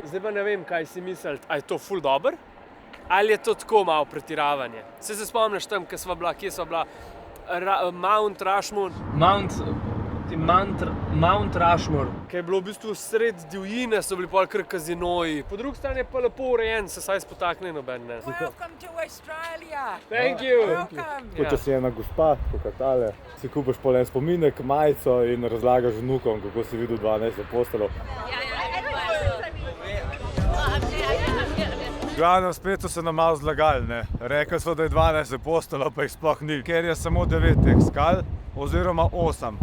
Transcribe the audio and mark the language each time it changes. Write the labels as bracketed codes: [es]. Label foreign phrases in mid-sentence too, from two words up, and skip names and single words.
[sl] Zdaj pa ne vem, kaj si misliti, a je to ful dober? Ali je to tako malo pretiravanje? Se spomniš tam, kje sva bila? Mount Rushmore. Mount Rushmore, ki je bilo v bistvu sred divjine, so bili pol kar kazinoji. Po drugi strani je pa lepo urejen, se saj spotakne noben, ne. [en] Welcome to Australia. Thank you. Welcome. [sl] Kot če si ena gospa, pokatale, si kupiš pol en spominek, majico in razlagaš vnukom, kako si videl 12 apostolov. Glavno, spet so se nam malo zlagali, ne. Rekli so, da je 12 apostolov, pa jih sploh ni, ker je samo 9 teh skal, oziroma 8.